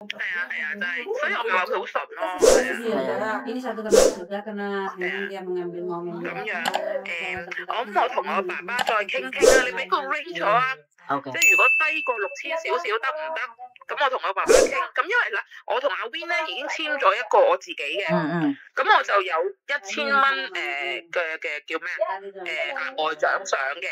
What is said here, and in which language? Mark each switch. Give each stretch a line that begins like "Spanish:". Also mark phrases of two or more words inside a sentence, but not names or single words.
Cantonese: 係啊，真係，所以我咪話佢好純咯。係啊。
Indonesian: Ini satu tempat juga karena memang dia mengambil momen.
Cantonese: 咁樣我同我爸爸再傾啊，你俾個 range 我啊。 OK。即係如果低過6000少少得唔得？咁我同我爸爸傾。咁因為嗱，我同阿 Win 咧已經簽咗一個我自己嘅。咁我就有1000蚊嘅叫咩額外獎賞嘅。